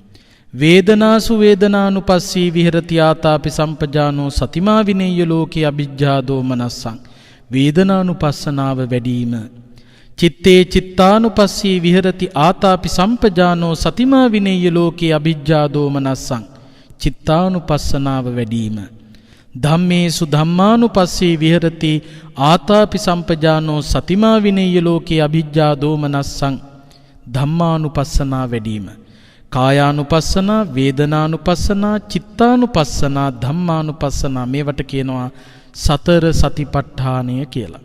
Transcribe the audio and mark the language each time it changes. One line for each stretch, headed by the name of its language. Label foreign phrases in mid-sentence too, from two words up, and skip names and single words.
Pali: වේදනාසු වේදනානුපස්සී විහෙරති ආතාපි සම්පජානෝ සතිමා විනේය ලෝකේ අවිජ්ජා දෝමනස්සං.
Sinhala: වේදනානුපස්සනාව වැඩිම.
Pali: චිත්තේ චිත්තානුපස්සී විහෙරති ආතාපි සම්පජානෝ සතිමා විනේය ලෝකේ අවිජ්ජා දෝමනස්සං.
Sinhala: චිත්තානුපස්සනාව වැඩිම.
Pali: ධම්මේසු ධම්මානුපස්සී විහෙරති ආතාපි සම්පජානෝ සතිමා විනේය ලෝකේ අවිජ්ජා දෝමනස්සං.
Sinhala: ධම්මානුපස්සනාව වැඩිම. කායානුපස්සනා, වේදනානුපස්සනා, චිත්තානුපස්සනා, ධම්මානුපස්සනා, මේවට කියනවා සතර සතිපට්ඨානය කියලා.